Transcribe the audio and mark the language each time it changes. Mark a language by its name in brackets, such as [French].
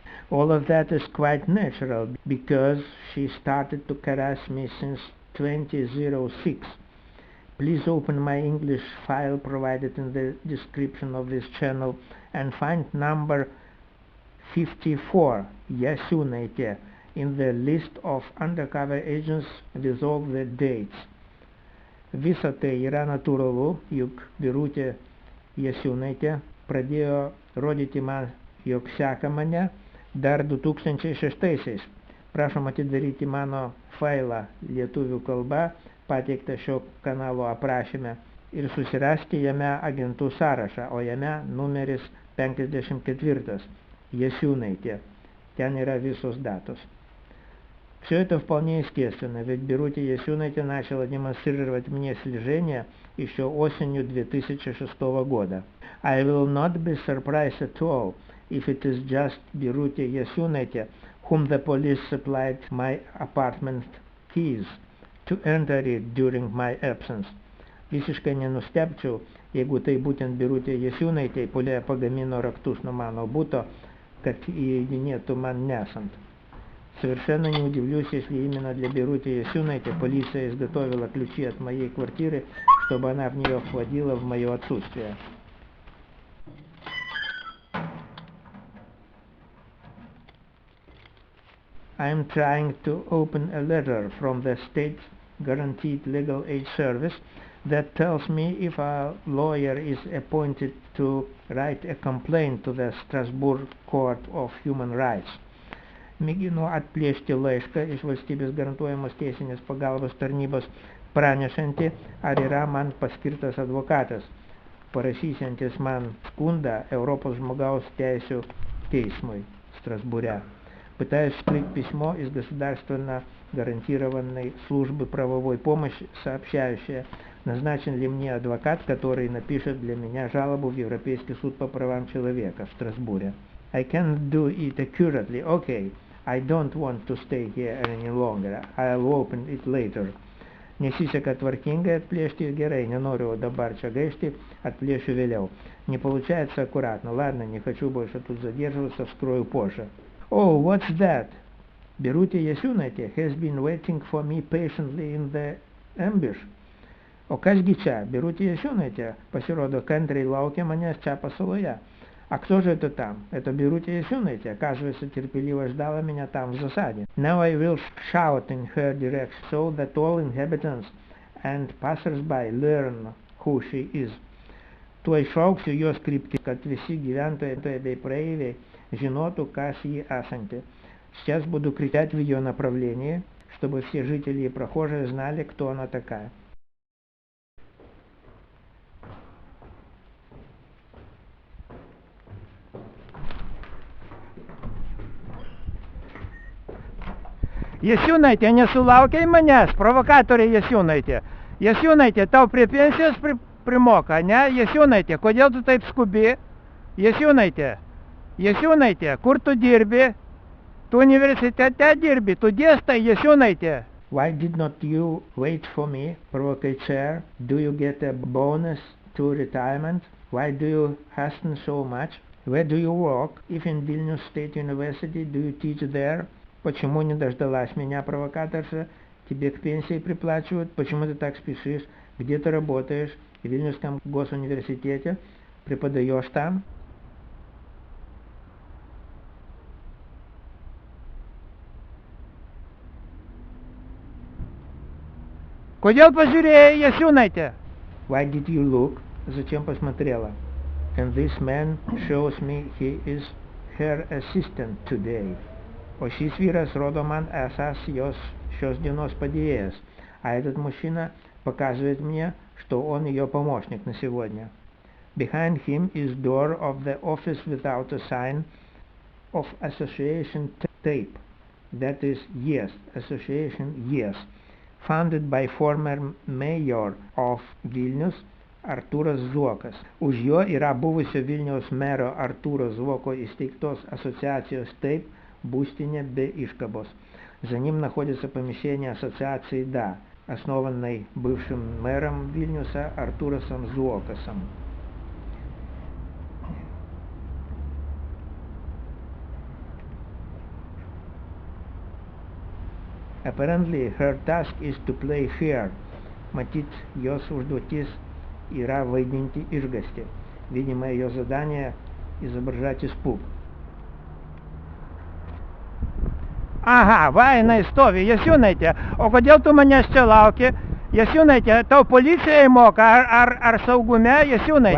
[English] All of that is quite natural, because she started to harass me since 2006. Please open my English file provided in the description of this channel and find number 54, Yasiūnaitė, in the list of undercover agents with all the dates. [Lithuanian] Visa tai yra natūralu, juk Birutė Jasiūnaitė pradėjo rodyti man, jog seka mane dar 2006-aisiais. Prašom atidaryti mano failą lietuvių kalba, pateiktą šio kanalo aprašyme, ir susirasti jame agentų sąrašą, o jame numeris 54, Jasiūnaitė. Ten yra visos datos. [Russian] Все это вполне естественно, ведь Birutė Jasiūnaitė начала демонстрировать мне слежение еще осенью 2006 года. [English] I will not be surprised at all if it is just Birutė Jasiūnaitė whom the police supplied my apartment keys to enter it during my absence. [Lithuanian] Visiškai nenustebčiau, jeigu tai būtent Birutė Jasiūnaitė pagamino raktus nuo mano buto, kad įeidinėtų man nesant. [Russian] Совершенно не удивлюсь, если именно для Birutė Jasiūnaitė полиция изготовила ключи от моей квартиры, чтобы она в нее входила в мое отсутствие. [English] I am trying to open a letter from the State Guaranteed Legal Aid Service that tells me if a lawyer is appointed to write a complaint to the Strasbourg Court of Human Rights. [Lithuanian] Mėginu atplėšti laišką iš valstybės garantuojamos teisinės pagalbos tarnybos pranešantį, ar yra man paskirtas advokatas, parašysiantis man сkundą Europos žmogaus teisių teisмui Страсбуре. [Russian] Пытаюсь вскрыть письмо из государственно гарантированной службы правовой помощи, сообщающее, назначен ли мне адвокат, который напишет для меня жалобу в Европейский суд по правам человека в Страсбуре. [English] I can't do it accurately. Okay, I don't want to stay here any longer. I'll open it later. [Lithuanian] Nesiseka tvarkingai atplėšti, gerai, nenoriu dabar čia gaišti, atплешу vėliau. [Russian] Не получается аккуратно. Ладно, не хочу больше тут задерживаться, вскрою позже. [English] Oh, what's that? Birutė Jasiūnaitė has been waiting for me patiently in the ambush. [Lithuanian] O kasgi čia? Birutė Jasiūnaitė, pasirodo, kantriai laukia manęs čia pasaloje. [Russian] А кто же это там? Это Birutė Jasiūnaitė, оказывается, терпеливо ждала меня там в засаде. [English] Now I will shout in her direction so that all inhabitants and passers-by learn who she is. [Lithuanian] Tuoj šauksiu jos kryptį, kad visi gyventojai bei praeiviai žinotų, kas ji esanti. [Russian] Сейчас буду кричать в ее направлении, чтобы все жители и прохожие знали, кто она такая. [Lithuanian] Jasiūnaitė, nesulaukiai manęs, provokatorė Jasiūnaitė. Jasiūnaitė, tau prie pensijos primoka, ne? Jasiūnaitė, kodėl tu taip skubi? Jasiūnaitė, Jasiūnaitė, kur tu dirbi? Tu universitete dirbi, tu dėstai, Jasiūnaitė. [English] Why did not you wait for me, provocateur? Do you get a bonus to retirement? Why do you hasten so much? Where do you work? If in Vilnius State University, do you teach there? [Russian] Почему не дождалась меня, провокаторша? Тебе к пенсии приплачивают. Почему ты так спешишь? Где ты работаешь? В Вильнюсском госуниверситете? Преподаешь там? [Lithuanian] Kodėl pažiūrėjai, Jasiūnaitė? [English] Why did you look? [Russian] Зачем посмотрела? [English] And this man shows me he is her assistant today. [Lithuanian] O šis vyras rodo man esas jos šios dienos padėjėjas, [Russian] а этот мужчина показывает мне, что он ее помощник на сегодня. [English] Behind him is door of the office without a sign of association tape. That is yes, association yes. Founded by former mayor of Vilnius, Artūras Zuokas. [Lithuanian] Už jo yra buvusio Vilniaus mero Artūro Zuoko įsteigtos асоциаcijos taip, būstinė be iškabos. [Russian] За ним находится помещение ассоциации «Да», основанной бывшим мэром Вильнюса Артурасом Зуокасом. [English] Apparently, her task is to play fair. [Lithuanian] Matyt, jos užduotis yra vaidinti išgąstį. [Russian] Видимо, ее задание изображать испуг. [Lithuanian] Aha, va, jinai stovi, Jasiūnaitė, o kodėl tu manęs čia lauki? Jasiūnaitė, tau policija įmoka, ar saugume, Jasiūnaitė?